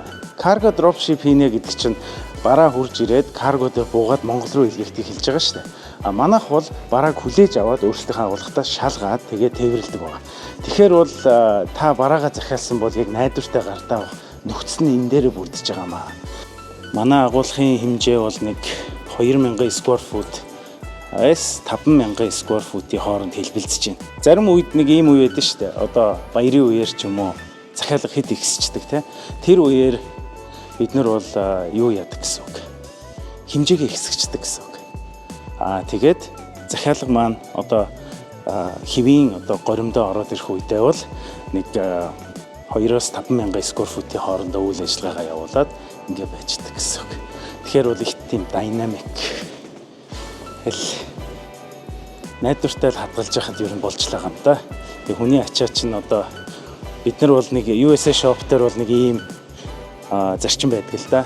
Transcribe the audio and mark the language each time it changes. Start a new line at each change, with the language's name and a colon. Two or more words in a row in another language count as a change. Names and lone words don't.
English: Cargo dropship
Mongolian: хийнэ гэдэг чинь бараа хурж ирээд карго дээр буугаад Монгол руу илгээхийг хэлж байгаа шүү дээ. Манайх бол барааг хүлээж аваад өөрсдийнхөө агуулгатаа шалгаад тэгээд тээвэрлэдэг байгаа. Тэгэхээр бол та бараагаа захиалсан бол яг найдвартай гартаа авах нөхцөл нь энэ дээрээ бүрдэж байгаа маа. Манай агуулгын хэмжээ бол нэг 2000
English: square foot
Mongolian: 5000
English: square foot-
Mongolian: ийн хооронд хэлбэлцэж байна. Зарим үед нэг ийм үе байдаг шүү дээ. Одоо баярын үеэр ч юм уу захиалга хэд ихсчдэг те. Тэр үеэр бид нар бол юу яадаг гэсэн үг. Хэмжээгээ ихсгчдэг гэсэн үг. Тэгээд захиалга маань одоо хэвийн одоо горимдоо ороод ирэх үедээ бол нэг 2-оос 5000
English: square foot-
Mongolian: ийн хоорондоо үйл ажиллагаагаа явуулаад ингэ байждаг гэсэн үг. Тэгэхээр бол их тийм динамик найдвартай л хадгалж яхад ер нь болж л байгаа юм да. Тэгээ хүний ачаа чинь одоо бид нар бол нэг USA shop дээр бол нэг ийм зарчим байдаг л да.